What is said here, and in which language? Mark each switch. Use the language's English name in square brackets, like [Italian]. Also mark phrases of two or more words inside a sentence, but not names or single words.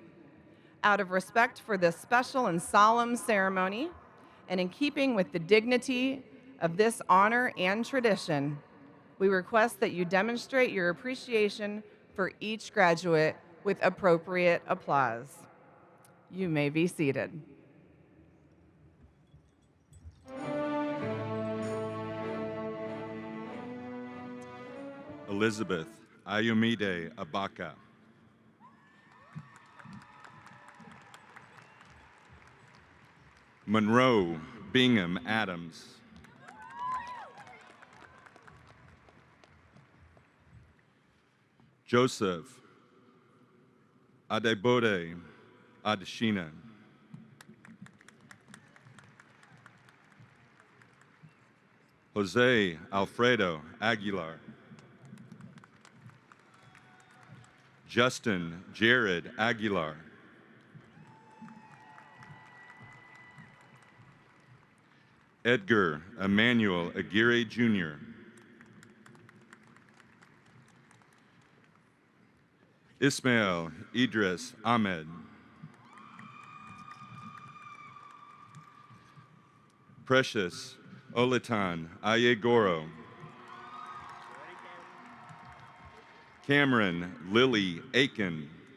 [English] Out of respect for this special and solemn ceremony, and in keeping with the dignity of this honor and tradition, we request that you demonstrate your appreciation for each graduate with appropriate applause. You may be seated. Elizabeth Ayumide Abaka. Monroe Bingham Adams. Joseph Adebode Adeshina. Jose Alfredo Aguilar. Justin Jared Aguilar. Edgar Emmanuel Aguirre Jr. Ismail Idris Ahmed. Precious Olitan Ayegoro. Cameron Lily Aiken.